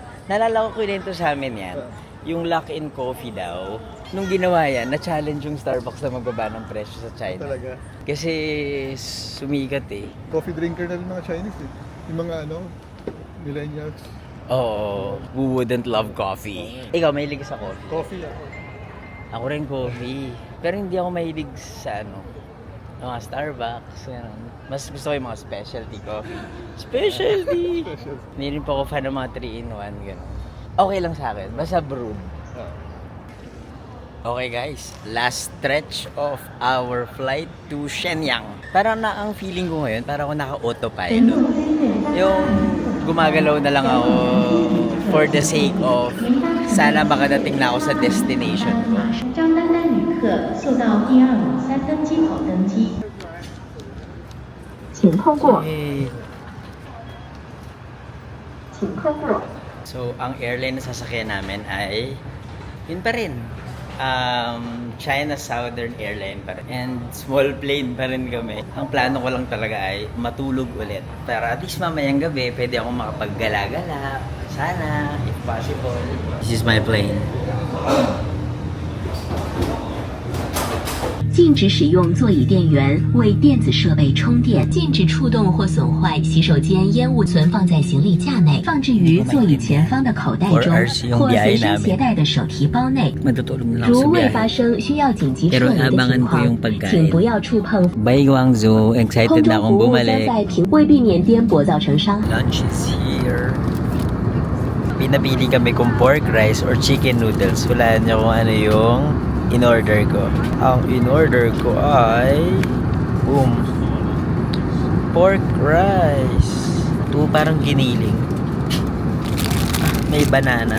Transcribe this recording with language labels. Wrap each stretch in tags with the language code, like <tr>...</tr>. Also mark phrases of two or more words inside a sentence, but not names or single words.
<tl>Naalala ko kwento sa amin yan. Yung Luckin Coffee daw, nung ginawa yan, na-challenge yung Starbucks na magbaba ng presyo sa China. Talaga. Kasi sumikat eh.</tl> <en>Coffee drinker</en> <tl>na rin mga Chinese eh. Yung mga millennials. Oo,</tl> <en>who wouldn't love coffee?</en> <tl>Ikaw, mahilig sa coffee? Coffee ako. Ako rin coffee. Pero hindi ako mahilig sa mga Starbucks. Mas gusto ko yung mga</tl> <en>specialty coffee.</en> <tl>Specialty! Hindi rin po ako fan ng mga 3-in-1. Gano'n. Okay lang sa akin. Basta brewed.</tl> <en>Okay guys, last stretch of our flight to Shenyang.</en> <tl>Parang ang feeling ko ngayon, parang ako naka-autopilot. Yung gumagalaw na lang ako</tl> <en>for the sake of</en> <tl>sana makadating na ako sa destination ko.</tl> <zh>张丹丹旅客速到第253登机口登机，请通过，</zh> <en>Okay.</en> <zh>请通过。</zh> <tl>So, ang airline na sasakyan namin ay yun pa rin. China Southern Airline pa rin.</tl> <en>And small plane</en> <tl>pa rin kami. Ang plano ko lang talaga ay matulog ulit. Para</tl> <en>at least</en> <tl>mamayang gabi, pwede akong makapaggala-gala. Sana,</tl> <en>if possible. This is my plane.</en> <zh>禁止使用座椅电源为电子设备充电，禁止触动或损坏洗手间烟雾存放在行李架内，放置于座椅前方的口袋中或随身携带的手提包内。</zh> <tl>Matutulog na lang ako sa</tl> <zh>如未</zh> <tl>biyahe.</tl> <zh>发生需要紧急撤</zh> <tl>Pero</tl> <zh>离的</zh> <tl>abangan</tl> <zh>情</zh> <tl>ko yung</tl> <zh>况，</zh> <tl>pagkain.</tl> <zh>请不要触碰</zh> <en>Bye Guangzhou. Excited</en> <zh>空</zh> <tl>na</tl> <zh>中</zh> <tl>akong</tl> <zh>服务将</zh> <tl>bumalik.</tl> <zh>在平为避免颠簸造成伤害。</zh> <en>Lunch is here.</en> <tl>Pinapili kami kung</tl> <en>pork rice or chicken noodles.</en> <tl>Hulaan niyo kung ano yung in-order ko. Ang in-order ko ay</tl> <en>pork rice.</en> <tl>Ito parang giniling. May banana.</tl>